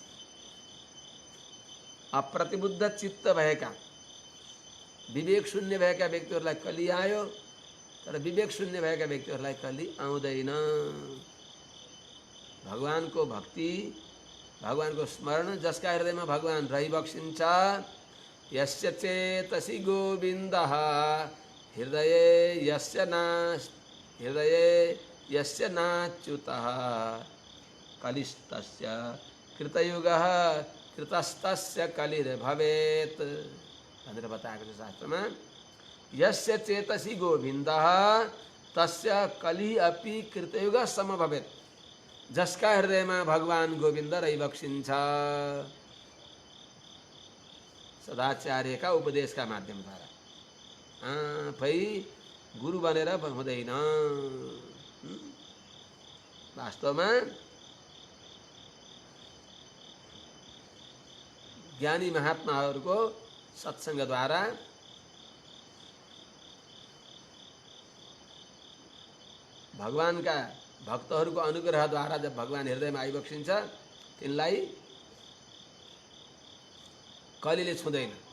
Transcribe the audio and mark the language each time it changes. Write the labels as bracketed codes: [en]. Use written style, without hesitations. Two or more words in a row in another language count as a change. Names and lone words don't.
[ne] अप्रतिबुद्ध चित्त भएका विवेक शून्य भएका व्यक्तिहरूलाई कली आयो, तर विवेक शून्य भएका व्यक्तिहरूलाई कली आउँदैन। भगवानको भक्ति भगवानको स्मरण जसका हृदयमा भगवान रहिबक्सिन्छ [sa] यस्य चेतसि गोविन्दः हृदये यस्य नाच्युतः कलिस्तस्य कृतयुगः कृतस्तस्य कलिर्भवेत् [ne] भनेर बताएको छ शास्त्रमा। [sa] यस्य चेतसि गोविन्दः तस्य कलि अपि कृतयुग समभवेत्, [ne] जसका हृदयमा भगवान गोविन्द रहिबक्सिन्छ। सदाचार्यका उपदेशका माध्यमद्वारा भई गुरु बनेर हुँदैन। वास्तवमा ज्ञानी महात्माहरूको सत्सङ्गद्वारा भगवानका भक्तहरूको अनुग्रहद्वारा जब भगवान हृदयमा आइबक्सिन्छ तिनलाई कलिले छुँदैन।